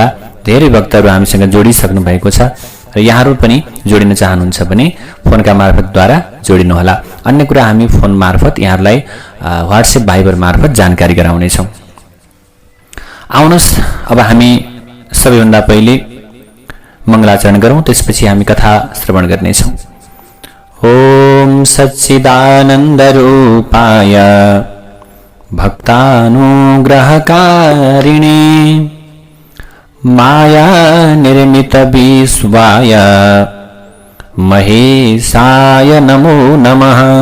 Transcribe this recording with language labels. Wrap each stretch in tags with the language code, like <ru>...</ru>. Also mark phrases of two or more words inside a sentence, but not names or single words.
<ne>धेरै भक्तहरू हामीसँग जोडिसक्नु भएको छ र यहाँहरू पनि जोडिन चाहनुहुन्छ भने फोनका मार्फतद्वारा जोडिनुहोला। अन्य कुरा हामी फोन मार्फत यहाँहरूलाई व्हाट्सएप भाइबर मार्फत जानकारी गराउनेछौँ। आउनुहोस्, अब हामी सबैभन्दा पहिले मङ्गलाचरण गरौँ, त्यसपछि हामी कथा श्रवण गर्नेछौँ।</ne> <sa>ओम सच्चिदानन्दरूपाय भक्तानुग्रहकारिणे माया निर्मित विश्वाय महेशाय नमो नमः।</sa>